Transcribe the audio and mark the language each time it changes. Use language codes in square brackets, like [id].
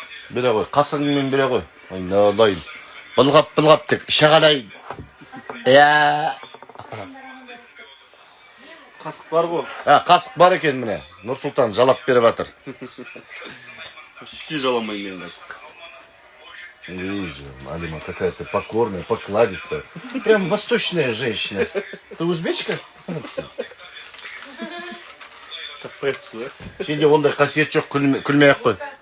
[kk] Бере ғой, қасыңмен бере ғой. Ай, надайын. Былғап тек, шағалайын. Қасық бар ғой. Қасық бар екен міне. Нұрсұлтан жалап беріп жатыр. Вообще жаламай мен қасық. [ru] Вижу, Алима какая-то покорная, покладистая. Прям восточная женщина. Ты узбечка? Тапается, ба? [kk] Сенде ондай қасиет жоқ, күлмей-ақ қой.